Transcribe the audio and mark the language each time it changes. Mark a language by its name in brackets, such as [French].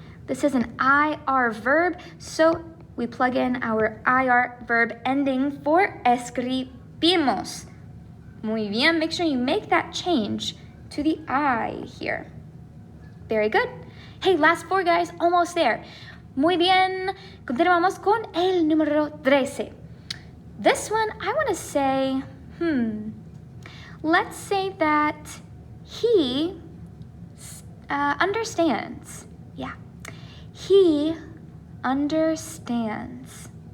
[English] This is an IR verb, so we plug in our IR verb ending for escribimos. [Spanish] Muy bien, [English] make sure you make that change to the I here. Very good. Hey, last 4 guys, almost there. [Spanish] Muy bien, continuamos con el número 13. [English] This one, I want to say, let's say that he understands. Yeah, he understands.